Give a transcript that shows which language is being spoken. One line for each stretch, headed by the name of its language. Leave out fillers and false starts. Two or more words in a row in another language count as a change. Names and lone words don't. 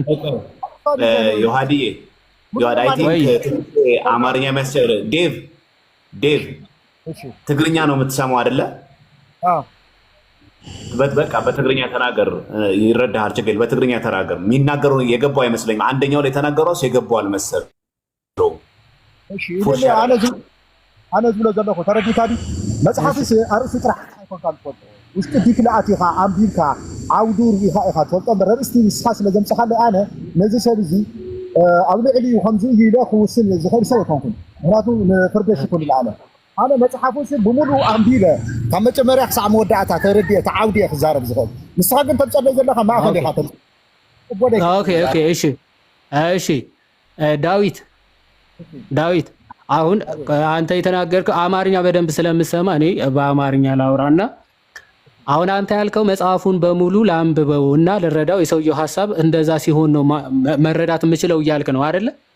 Amharic: ዮሐድዬ
English: I think
Amharic: አማርኛ የሚያስቸግር ዴቭ ትግርኛ ነው የምትሰማው አይደለ? በቃ በትግርኛ ተናገር፣ ይረዳሃል። ችግር በትግርኛ ተናገር። የሚናገረው የገባው አይመስለኝም። አንደኛው ላይ የተናገረው የገባው አልመሰለውም።
Tigrinya: እሺ አነ ዝብሎ ዘለኹ ተረዲካዲ መጽሐፍስ አርእስቲ ጥራሕ ኣይኮንካ ትፈልጦ ውሽጢ ዲክላኣት ኢኻ ኣንቢብካ ዓውዱ ርኢኻ ኢኻ ትፈልጦ እምበር ርእስቲ ንስኻ ስለዘምፅኻለ ኣነ ነዚ ሰብ እዚ ኣብ ልዕሊ ከምዚ እዩ ኢለ ክውስን ዝኽእል ሰብ ኣይኮንኩን። ምክንያቱ ንፍርደሽ ይኩን ዝለዓለ ኣነ መፅሓፉስ ብሙሉእ ኣንቢበ ካብ መጀመርያ ክሳዕ መወዳእታ ተረዲአ ተዓውዲየ ክዛረብ ዝኽእል። ንስኻ ግን ተምፀለይ ዘለኻ ማእኸል ኢኻ
Amharic: እሺ ዳዊት ዳዊት አሁን አንተ የተናገርከው አማርኛ በደንብ ስለምሰማ እኔ በአማርኛ ላውራና አሁን አንተ ያልከው መጽሐፉን በሙሉ ላንብበው እና ልረዳው የሰውየው ሐሳብ እንደዛ ሲሆን ነው መረዳት የምችለው እያልክ ነው አይደለ?